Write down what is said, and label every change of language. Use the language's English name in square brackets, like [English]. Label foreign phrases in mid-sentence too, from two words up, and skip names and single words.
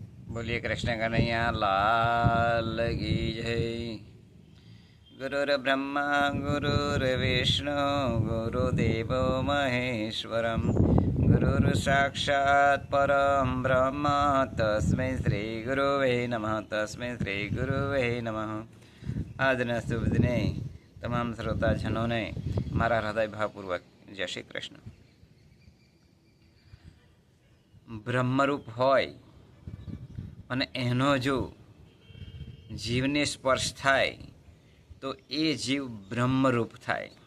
[Hindi] बोलिए कृष्ण कन्हैया लाल की जय। [Sanskrit] गुरुर्ब्रह्मा गुरुर्विष्णु गुरुदेव महेश्वरम गुरुर्साक्षात् परम ब्रह्म तस्मै श्री गुरुवे नमः तस्मै श्री गुरुवे नमः। [Gujarati] આજના શુભ દિને તમામ શ્રોતાજનોને મારા હૃદયભાવપૂર્વક જય શ્રી કૃષ્ણ। બ્રહ્મરૂપ હોય અને એનો જો જીવને સ્પર્શ થાય તો એ જીવ બ્રહ્મરૂપ થાય।